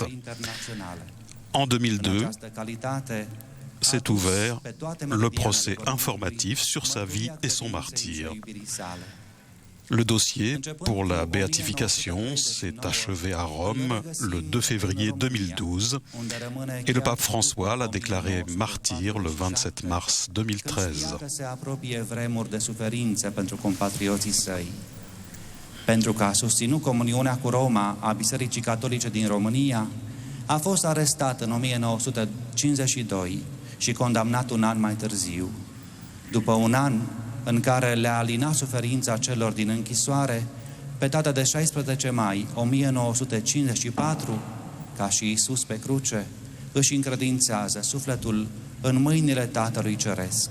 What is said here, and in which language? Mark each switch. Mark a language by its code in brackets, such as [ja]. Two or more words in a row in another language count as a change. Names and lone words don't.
[fr] En 2002, s'est ouvert le procès informatif sur sa vie et son martyre. Le dossier pour la béatification s'est achevé à Rome le 2 février 2012 et le pape François l'a déclaré martyr le 27 mars 2013. [ro] Pentru că a susținut comuniunea cu Roma a Bisericii Catolice din România, a fost arestat în 1952 și condamnat un an mai târziu. După un an în care le-a alinat suferința celor din închisoare, pe data de 16 mai 1954, ca și Iisus pe cruce, își încredințează sufletul în mâinile Tatălui Ceresc.